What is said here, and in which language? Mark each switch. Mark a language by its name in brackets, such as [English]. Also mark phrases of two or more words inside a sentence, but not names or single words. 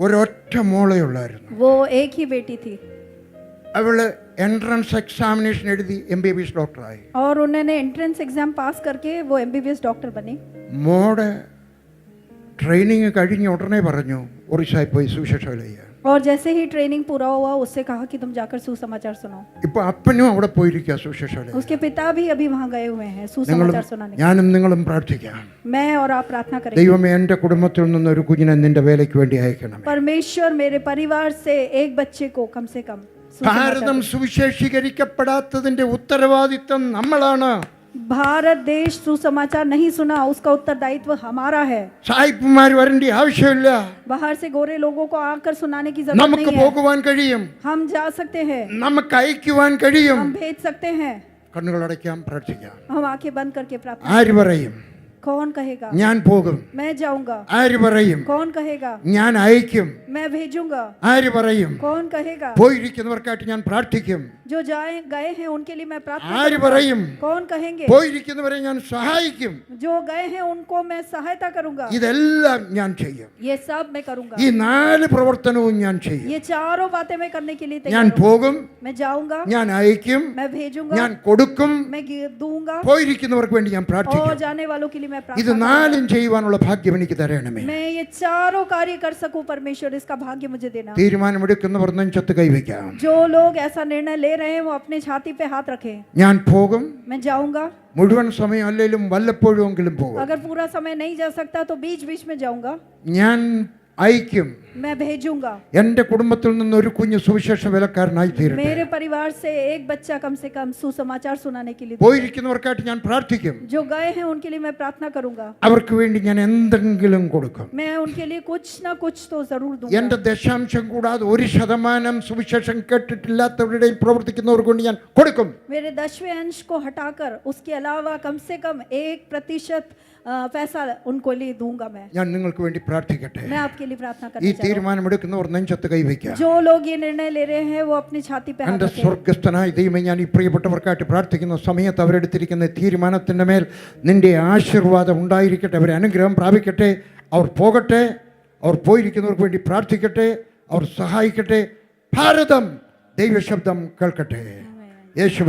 [Malayalam] ഒരൊറ്റ മോളേ ഉള്ളായിരുന്നു. [Hindi] वो एक ही बेटी थी [Malayalam] അവള് [English] entrance examination [Malayalam] എഴുതി MBBS ഡോക്ടറായി. [Hindi] और उन्होंने [English] entrance exam [Hindi] पास करके वो MBBS डॉक्टर बनी. [Malayalam] മോടെ ട്രെയിനിങ് കഴിഞ്ഞ ഉടനെ പറഞ്ഞു ഒറീസയിൽ പോയി സുവിശേഷം ചെയ്യാൻ. [Hindi] और जैसे ही ट्रेनिंग पूरा हुआ उससे कहा कि तुम जाकर सुसमाचार सुनाओ. [Malayalam] ഇപ്പൊ അപ്പനും അവിടെ പോയിരിക്കുക സുവിശേഷം. [Hindi] उसके पिता भी अभी वहाँ गए हुए हैं सुसमाचार सुनाने. [Malayalam] ഞാനും നിങ്ങളും പ്രാർത്ഥിക്കാം. [Hindi] मैं और आप प्रार्थना करेंगे. [Malayalam] ദൈവമേ, എൻ്റെ കുടുംബത്തിൽ നിന്ന് ഒരു കുഞ്ഞിനെ നിന്റെ വേലയ്ക്ക് വേണ്ടി അയക്കണം. [Hindi] परमेश्वर मेरे परिवार से एक बच्चे को कम से कम [Malayalam] ഭാരതം സുവിശേഷീകരിക്കപ്പെടാത്തതിന്റെ ഉത്തരവാദിത്വം നമ്മളാണ്. [Hindi] भारत देश सुसमाचार नहीं सुना, उसका उत्तरदायित्व हमारा है. [Malayalam] സായിപ്പുമാർ വരേണ്ട ആവശ്യമില്ല. [Hindi] बाहर से गोरे लोगों को आकर सुनाने की जरूरत [Malayalam] നമുക്ക് [Hindi] नहीं है. [Malayalam] പോകുവാൻ കഴിയും, [Hindi] हम जा सकते हैं, [Malayalam] നമുക്ക് അയക്കുവാൻ കഴിയും. [Hindi] हम भेज सकते हैं. [Malayalam] കണ്ണുകളടയ്ക്കാം, പ്രാർത്ഥിക്കാം. [Hindi] हम आंखें बंद करके प्रार्थना. [Malayalam] ആര് പറയും [Hindi] कौन कहेगा [Malayalam] ഞാൻ പോകും? [Hindi] मैं जाऊंगा? [Malayalam] ആര് പറയും [Hindi] कौन कहेगा [Malayalam] ഞാൻ അയക്കും? [Hindi] मैं भेजूंगा? [Malayalam] ആര് പറയും [Hindi] कौन कहेगा [Malayalam] പോയിരിക്കുന്നവർക്കായിട്ട് ഞാൻ പ്രാർത്ഥിക്കും? [Hindi] जो गए हैं उनके लिए मैं प्रार्थना [Malayalam] ആര് [Hindi] करूंगा? [Malayalam] പറയും [Hindi] कौन कहेंगे [Malayalam] പോയിരിക്കുന്നവരെ ഞാൻ സഹായിക്കും? [Hindi] जो गए हैं उनको मैं सहायता करूंगा? [Malayalam] ഇതെല്ലാം ഞാൻ ചെയ്യും. [Hindi] ये सब मैं करूंगा. [Malayalam] ഈ 4 പ്രവർത്തനവും ഞാൻ ചെയ്യും. [Hindi] ये चारों बातें मैं करने के लिए [Malayalam] ഞാൻ [Hindi] तैयार हूं. [Malayalam] പോകും, [Hindi] मैं जाऊंगा, [Malayalam] ഞാൻ അയക്കും, [Hindi] मैं भेजूंगा, [Malayalam] ഞാൻ കൊടുക്കും, [Hindi] मैं दूंगा, [Malayalam] പോയിരിക്കുന്നവർക്ക് വേണ്ടി ഞാൻ [Hindi] और [Malayalam] പ്രാർത്ഥിക്കും. [Hindi] जाने वालों के लिए मैं [Malayalam] ഇത് [Hindi] प्रार्थना [Malayalam] 4 ചെയ്യുവാനുള്ള ഭാഗ്യം എനിക്ക് തരണമേ. [Hindi] मैं ये चारों कार्य कर सकूं परमेश्वर, इसका भाग्य मुझे देना. [Malayalam] തീരുമാനമെടുക്കുന്നവർ നെഞ്ചത്ത് കൈവയ്ക്കാം. [Hindi] जो लोग ऐसा निर्णय ले रहे हैं वो अपने छाती पे हाथ रखें. [Malayalam] ഞാൻ പോകും, [Hindi] मैं जाऊंगा. [Malayalam] മുഴുവൻ സമയം അല്ലെങ്കിലും വല്ലപ്പോഴുമെങ്കിലും പോകും. [Hindi] अगर पूरा समय नहीं जा सकता तो बीच बीच में जाऊंगा. [Malayalam] ഞാൻ അയക്കും. [Hindi] मैं भेजूंगा. [Malayalam] എൻ്റെ കുടുംബത്തിൽ നിന്ന് ഒരു കുഞ്ഞ് സുവിശേഷ വേലക്കാരനായി തീരട്ടെ. [Hindi] मेरे परिवार से एक बच्चा कम से कम सुसमाचार सुनाने के लिए. [Malayalam] പോയിരിക്കുന്നവർക്കായിട്ട് ഞാൻ പ്രാർത്ഥിക്കും. [Hindi] जो गए हैं उनके लिए मैं प्रार्थना करूंगा. [Malayalam] അവർക്ക് വേണ്ടി ഞാൻ എന്തെങ്കിലും കൊടുക്കും. [Hindi] मैं उनके लिए कुछ ना कुछ तो जरूर दूंगा. [Malayalam] എൻ്റെ ദശാംശം കൂടാതെ 1% സുവിശേഷം കേട്ടിട്ടില്ലാത്തവരുടെയും പ്രവർത്തിക്കുന്നവർക്ക് വേണ്ടി ഞാൻ കൊടുക്കും. [Hindi] मेरे 10वें अंश को हटाकर उसके अलावा कम से कम 1% पैसा उनको लिए दूंगा. [Malayalam] ഞാൻ നിങ്ങൾക്ക് വേണ്ടി പ്രാർത്ഥിക്കട്ടെ. [Hindi] मैं आपके लिए प्रार्थना [Malayalam] ഈ [Hindi] करना चाहता हूं. [Malayalam] തീരുമാനമെടുക്കുന്നവർ നെഞ്ചത്ത് കൈവയ്ക്കാം. [Hindi] जो लोग ये निर्णय ले रहे हैं वो अपनी छाती पे हाथ [Malayalam] എൻ്റെ [Hindi] रखें. [Malayalam] സ്വർഗസ്ഥനായ ദൈവമേ, ഞാൻ ഈ പ്രിയപ്പെട്ടവർക്കായിട്ട് പ്രാർത്ഥിക്കുന്ന സമയത്ത് അവരെടുത്തിരിക്കുന്ന തീരുമാനത്തിൻ്റെ മേൽ നിന്റെ ആശീർവാദം ഉണ്ടായിരിക്കട്ടെ. അവരെ അനുഗ്രഹം പ്രാപിക്കട്ടെ. അവർ പോകട്ടെ, അവർ പോയിരിക്കുന്നവർക്ക് വേണ്ടി പ്രാർത്ഥിക്കട്ടെ, അവർ സഹായിക്കട്ടെ. ഭാരതം ദൈവശബ്ദം കേൾക്കട്ടെ. യേശുവിൻ്റെ നാമത്തിൽ